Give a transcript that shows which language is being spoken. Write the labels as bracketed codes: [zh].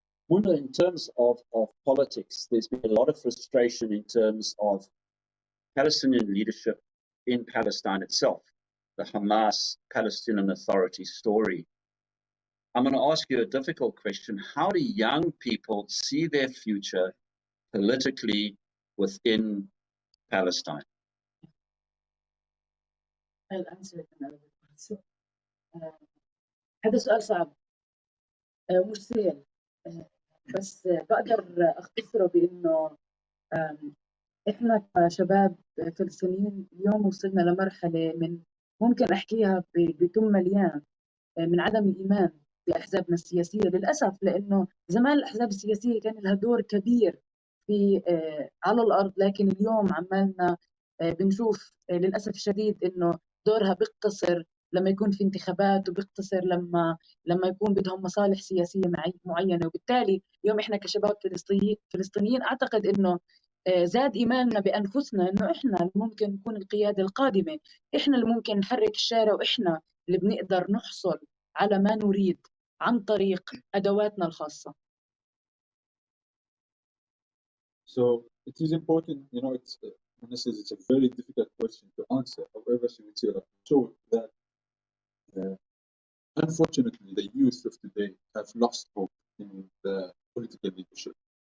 [en] Muna, in terms of politics, there's been a lot of frustration in terms of Palestinian leadership in Palestine itself, the Hamas Palestinian Authority story. I'm going to ask you a difficult question. How do young people see their future politically within Palestine? I'll answer it in Arabic. [ar] So, هذا سؤال صعب، مش سهل، بس بقدر أختصره بأنه إحنا كشباب فلسطينيين اليوم وصلنا لمرحلة من ممكن أحكيها بتم مليان من عدم الإيمان بأحزابنا السياسية للأسف، لأنه زمان الأحزاب السياسية كان لها دور كبير في على الأرض، لكن اليوم عمالنا بنشوف للأسف الشديد إنه دورها بيقتصر لما يكون في انتخابات، وبيقتصر لما يكون بدهم مصالح سياسية معينة. وبالتالي اليوم إحنا كشباب فلسطينيين أعتقد إنه زاد إيماننا بأنفسنا إنه إحنا اللي ممكن نكون القيادة القادمة، إحنا اللي ممكن نحرك الشارع، وإحنا اللي بنقدر نحصل على ما نريد عن طريق أدواتنا الخاصة. [en] So it is important, it's a very difficult question to answer. However, she would say so that unfortunately the youth of today have lost hope in the political leadership.